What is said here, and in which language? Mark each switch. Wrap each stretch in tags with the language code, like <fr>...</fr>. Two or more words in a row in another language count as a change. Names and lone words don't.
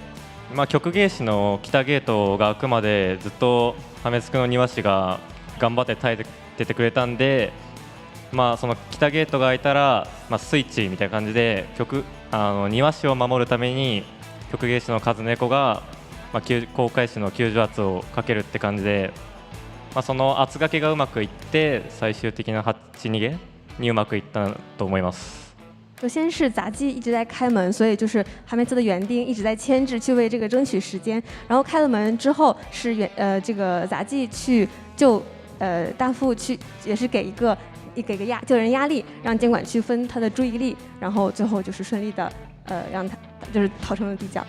<ja>曲芸師の北ゲートが開くまでずっとハメツクの庭師が頑張って耐えててくれたんで、その北ゲートが開いたら、スイッチみたいな感じで庭師を守るために曲芸師の和猫が、航海士の救助圧をかけるって感じで、その圧がけがうまくいって最終的な8逃げにうまくいったと思います。</ja> <zh>首先是杂技一直在开门，所以就是哈梅兹的园丁一直在牵制去为这个争取时间，然后开了门之后是这个杂技去救大副去也是给个救人压力，让监管去分他的注意力，然后最后就是顺利的让他就是逃生了地窖。</zh>